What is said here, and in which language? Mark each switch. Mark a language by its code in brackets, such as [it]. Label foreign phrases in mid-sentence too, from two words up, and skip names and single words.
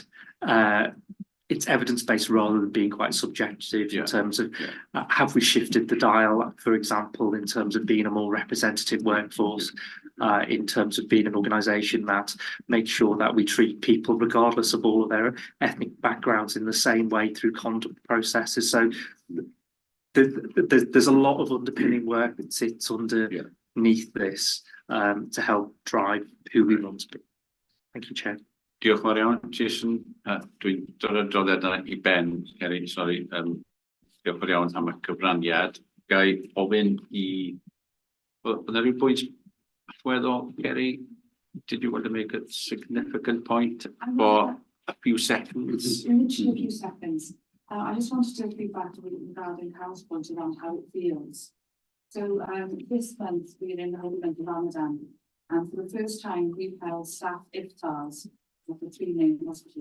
[en] It's evidence-based rather than being quite subjective in terms of have we shifted the dial, for example, in terms of being a more representative workforce, in terms of being an organisation that makes sure that we treat people regardless of all of their ethnic backgrounds in the same way through conduct processes. So there's a lot of underpinning work that sits underneath this to help drive who we want to be. Thank you, Chair. [cy] Diolch yn fawr iawn, Jason. Dwi'n dod o'r adroddiad i ben, Kerry, sori. Diolch yn fawr iawn am y cyfraniad. Gai ofyn i... Oedd yna rhyw pwynt allweddol, Kerry? [en] Did you want to make a significant point for a few seconds? Literally a few seconds. I just wanted to feedback regarding Carol's point around how it feels. So this month we're in the holy month of Ramadan, and for the first time we've held staff iftars of the 3 main hospitals.